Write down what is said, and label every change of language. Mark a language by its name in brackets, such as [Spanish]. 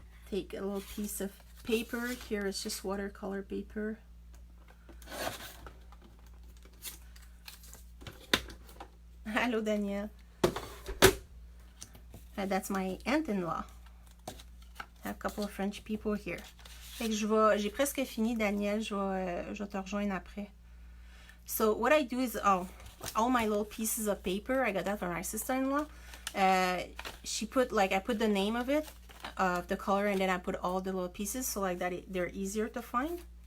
[English] Take a little piece of paper. Here it's just watercolor paper. Hello, Danielle. That's my aunt-in-law. I have a couple of French people here. [French] Fait que j'ai presque fini, Danielle. Je vais te rejoindre après. [English] So what I do is, all my little pieces of paper, I got that from my sister-in-law. She put, like, I put the name of it, the color, and then I put all the little pieces, so like that they're easier to find.